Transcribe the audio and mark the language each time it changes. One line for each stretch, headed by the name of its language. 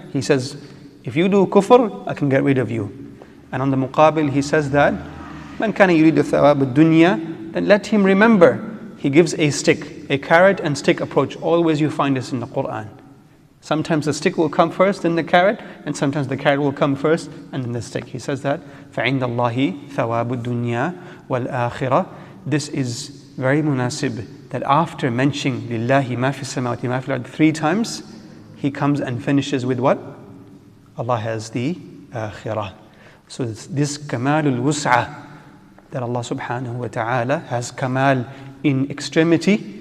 English: He says, if you do kufr, I can get rid of you. And on the muqabil, He says that,
Arabic: مَنْ كَانَ يُرِيدُ ثَوَابَ الدُّنْيا,
English: then let him remember. He gives a stick, a carrot and stick approach. Always you find this in the Quran. Sometimes the stick will come first, then the carrot, and sometimes the carrot will come first, and then the stick. He says that,
Arabic: فَعِنْدَ اللَّهِ ثَوَابُ الدُّنْيَا وَالْآخِرَةِ.
English: This is very munasib, that after mentioning Lillahi ma fi samawati ma fil ard 3 times, He comes and finishes with what? Allah has the akhirah. So it's this kamalul wus'ah, that Allah subhanahu wa ta'ala has kamal in extremity.